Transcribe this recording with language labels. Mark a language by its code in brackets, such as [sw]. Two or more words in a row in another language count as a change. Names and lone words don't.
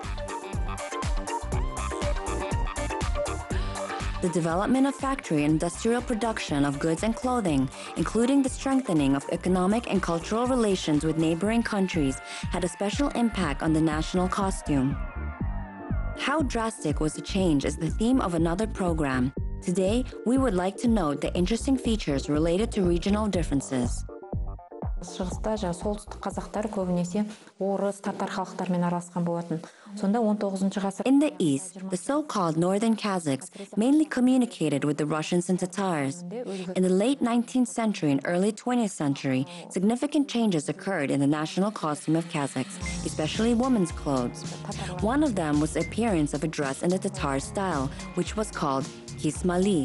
[en] The development of factory and industrial production of goods and clothing, including the strengthening of economic and cultural relations with neighboring countries, had a special impact on the national costume. How drastic was the change is the theme of another program. Today, we would like to note the interesting features related to regional differences. [kk] Шығыста солтүстік қазақтар көбінесе орыс, татар халықтармен араласқан болатын. Сонда 19 ғасыр. [en] In the east, the so-called northern Kazakhs mainly communicated with the Russians and Tatars. In the late 19th century and early 20th century, significant changes occurred in the national costume of Kazakhs, especially women's clothes. One of them was the appearance of a dress in the Tatar style, which was called Kismali.